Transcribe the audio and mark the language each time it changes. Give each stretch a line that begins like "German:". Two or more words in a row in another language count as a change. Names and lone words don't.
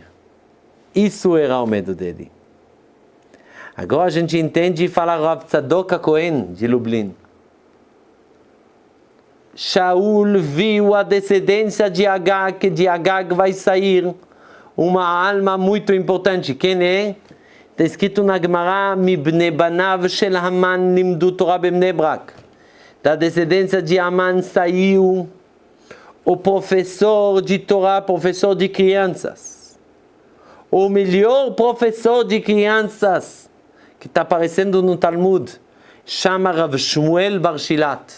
Portuguese: Isso era o medo dele. Agora a gente entende e fala Rav Tzadok HaKohen de Lublin. Shaul viu a descendência de Agag, que de Agag vai sair uma alma muito importante. Quem é? Está escrito na Gemara,
Hebrew: מבני בניו של המן למדו תורה בבני ברק.
Portuguese: Da descendência de Haman saiu o professor de Torá, professor de crianças. O melhor professor de crianças que está aparecendo no Talmud chama Rav Shmuel Bar Shilat.